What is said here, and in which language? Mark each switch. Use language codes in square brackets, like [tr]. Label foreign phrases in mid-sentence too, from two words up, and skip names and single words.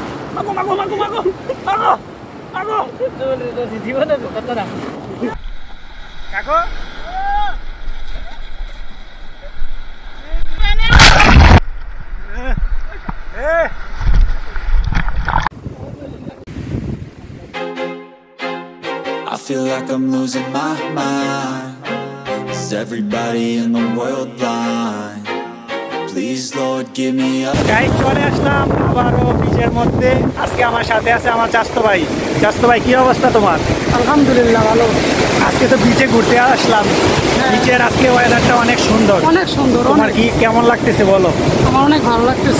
[id] Aku, aku, aku, aku, aku, aku. Kaku. [en] I feel like I'm losing my mind. Is everybody in the world blind? Please Lord give me a [bn] গাইস চলে আসলাম আবারও বিচের মধ্যে। আজকে আমার সাথে আছে আমার চাচতো ভাই। চাচতো ভাই কি অবস্থা তোমার? আলহামদুলিল্লাহ ভালো। আজকে তো বিচে ঘুরতে আসলাম। বিচের আজকে ওয়েদারটা অনেক সুন্দর। অনেক সুন্দর। তোমার কি কেমন লাগতেছে বলো? আমার অনেক ভালো লাগতেছে।